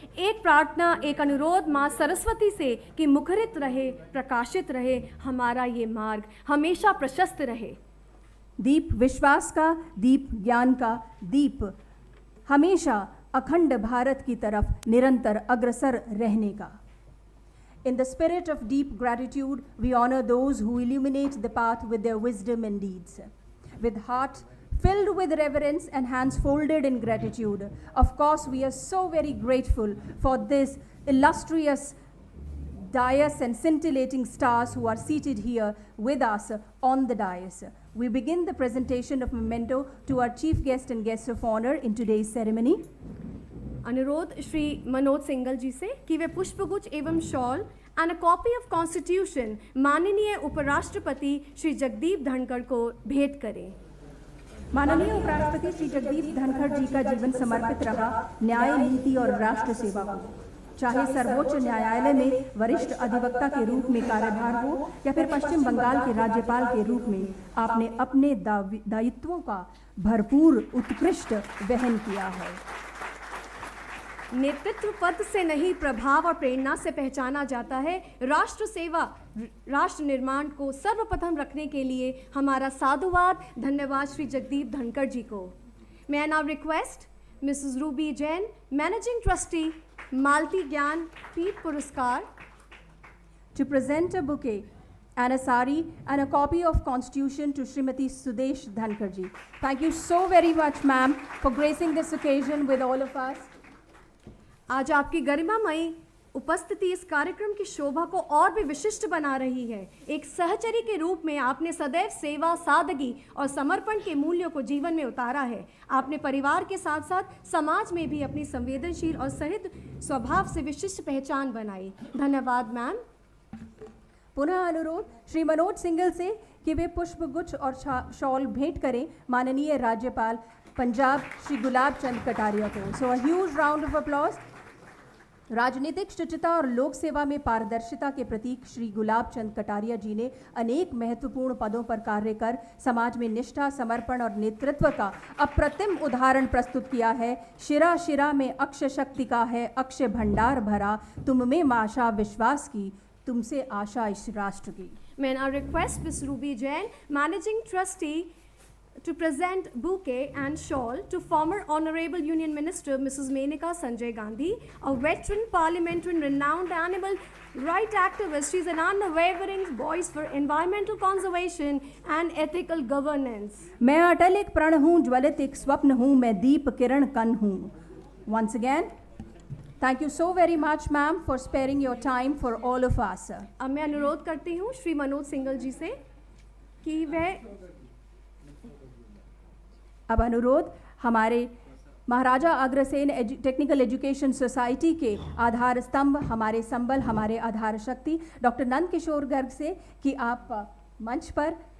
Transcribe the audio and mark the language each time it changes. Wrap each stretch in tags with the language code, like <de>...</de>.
<hi>एक प्रार्थना, एक अनुरोध माँ सरस्वती से कि मुखरित रहे, प्रकाशित रहे हमारा ये मार्ग, हमेशा प्रशस्त रहे। दीप विश्वास का, दीप ज्ञान का, दीप हमेशा अखंड भारत की तरफ निरंतर अग्रसर रहने का।</hi> <en>In the spirit of deep gratitude, we honor those who illuminate the path with their wisdom and deeds. With heart filled with reverence and hands folded in gratitude, of course, we are so very grateful for this illustrious dais and scintillating stars who are seated here with us on the dais. We begin the presentation of memento to our chief guest and guests of honor in today's ceremony.</en> <hi>अनुरोध Shri Manoj single जी से कि वे पुष्पगुच्छ एवं shawl</hi> <en>and a copy of constitution</en> <hi>माननीय उपराष्ट्रपति श्री जगदीप धनखड़ को भेंट करें। माननीय उपराष्ट्रपति श्री जगदीप धनखड़ जी का जीवन समर्पित रहा न्याय, नीति और राष्ट्र सेवा को। चाहे सर्वोच्च न्यायालय में वरिष्ठ अधिवक्ता के रूप में कार्यभार हो या फिर पश्चिम बंगाल के राज्यपाल के रूप में, आपने अपने दायित्वों का भरपूर उत्कृष्ट वहन किया है। नेतृत्व पद से नहीं, प्रभाव और प्रेरणा से पहचाना जाता है। राष्ट्र सेवा, राष्ट्र निर्माण को सर्वप्रथम रखने के लिए हमारा साधुवाद, धन्यवाद श्री जगदीप धनखड़ जी को।</hi> <en>मैं I now request Mrs Ruby Jain, managing trustee, Malti Gyan Peeth Puraskar, to present a bouquet and a sari and a copy of Constitution to Srimati Sudesh Dhankar ji. Thank you so very much, ma'am, for gracing this occasion with all of us.</en> <hi>आज आपकी गरिमामयी उपस्थिति इस कार्यक्रम की शोभा को और भी विशिष्ट बना रही है। एक सहचरी के रूप में आपने सदैव सेवा, सादगी और समर्पण के मूल्यों को जीवन में उतारा है। आपने परिवार के साथ साथ समाज में भी अपनी संवेदनशील और सहृद स्वभाव से विशिष्ट पहचान बनाई। धन्यवाद मैम। पुनः अनुरोध श्री मनोज सिंगल से कि वे पुष्पगुच्छ और शॉल भेंट करें माननीय राज्यपाल पंजाब श्री गुलाब चंद कटारिया को।</hi> <en>So a huge round of applause.</en> <hi>राजनीतिक शुचिता और लोक सेवा में पारदर्शिता के प्रतीक श्री गुलाब चंद कटारिया जी ने अनेक महत्वपूर्ण पदों पर कार्य कर समाज में निष्ठा, समर्पण और नेतृत्व का अप्रतिम उदाहरण प्रस्तुत किया है। शिरा शिरा में अक्षय शक्ति का है अक्षय भंडार भरा, तुम में आशा विश्वास की, तुमसे आशा इस राष्ट्र की।</hi> <en>May I request Ms. Ruby Jain, Managing Trustee, to present bouquet and shawl to former Honorable Union Minister Mrs. Menaka Sanjay Gandhi, a veteran parliamentarian, renowned animal right activist. She is an unwavering voice for environmental conservation and ethical governance.</en> <hi>मैं अटल एक प्रण हूँ, ज्वलित एक स्वप्न हूँ, मैं दीप किरण कण हूँ।</hi> <en>Once again, thank you so very much, ma'am, for sparing your time for all of us.</en> <hi>अब मैं अनुरोध करती हूँ श्री मनोज सिंगल जी से कि वह अब अनुरोध हमारे Maharaja Agrasen technical education society के आधार स्तंभ, हमारे संबल, हमारे आधार शक्ति डॉक्टर नंद किशोर गर्ग से कि आप मंच पर</hi>